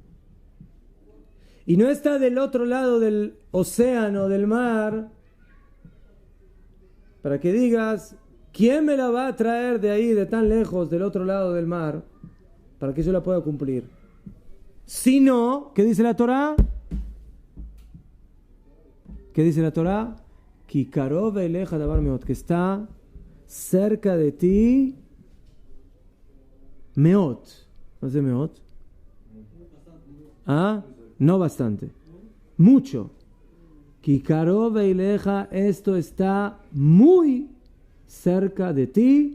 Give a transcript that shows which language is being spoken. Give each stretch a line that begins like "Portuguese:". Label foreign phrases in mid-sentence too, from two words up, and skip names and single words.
Spanish: Y no está del otro lado del océano, del mar, para que digas, ¿quién me la va a traer de ahí, de tan lejos, del otro lado del mar, para que yo la pueda cumplir? Sino, ¿qué dice la Torah? ¿Qué dice la Torah?
Hebrew: Ki karov eleja davar meot,
Spanish: que está cerca de ti, meot. ¿No es de meot? ¿Ah? No bastante. Mucho.
Hebrew: Ki karov eleja,
Spanish: esto está muy cerca de ti.